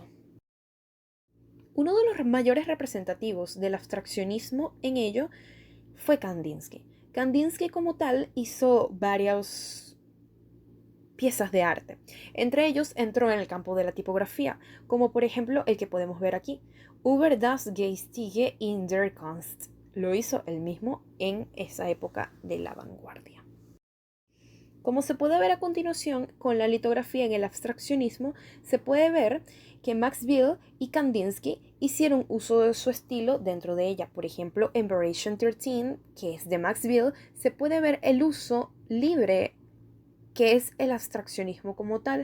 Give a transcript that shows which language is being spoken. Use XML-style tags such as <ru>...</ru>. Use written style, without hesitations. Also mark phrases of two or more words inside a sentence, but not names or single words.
<es>Uno de los mayores representativos del abstraccionismo en ello fue Kandinsky. Kandinsky como tal hizo varias piezas de arte. Entre ellos entró en el campo de la tipografía, como por ejemplo el que podemos ver aquí, Über das geistige in der Kunst. Lo hizo él mismo en esa época de la vanguardia. Como se puede ver a continuación, con la litografía en el abstraccionismo, se puede ver que Max Bill y Kandinsky hicieron uso de su estilo dentro de ella. Por ejemplo, en Variation 13, que es de Max Bill, se puede ver el uso libre que es el abstraccionismo como tal.</es>